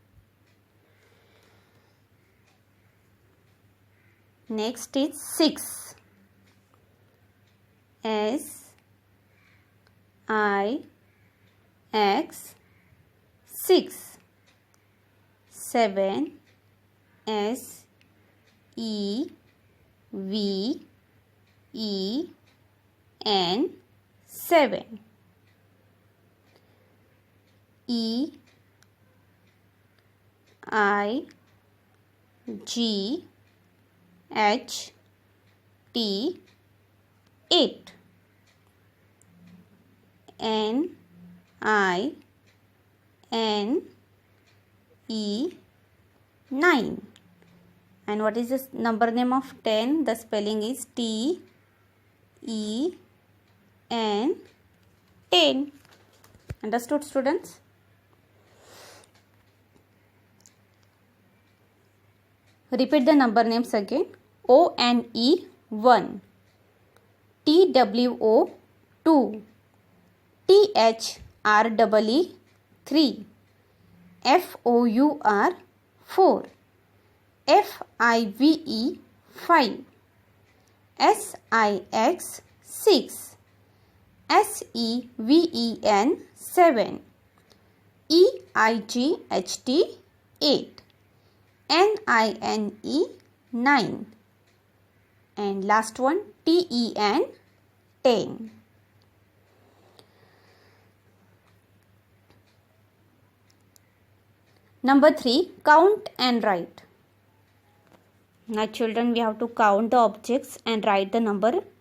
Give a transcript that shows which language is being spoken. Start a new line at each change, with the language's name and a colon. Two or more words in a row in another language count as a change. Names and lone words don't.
English: Next is 6. S, I X 6. 7 S E V E N 7. E I G H T 8. N I N E 9. And what is the number name of 10? The spelling is T E N 10. Understood, students? Repeat the number names again. O N E 1, T W O 2, T H R E E 3, F O U R 4, F I V E 5, S I X 6, S E V E N 7, E I G H T 8, N I N E 9, and last one T E N 10. Number 3, count and write. Now children, we have to count the objects and write the number.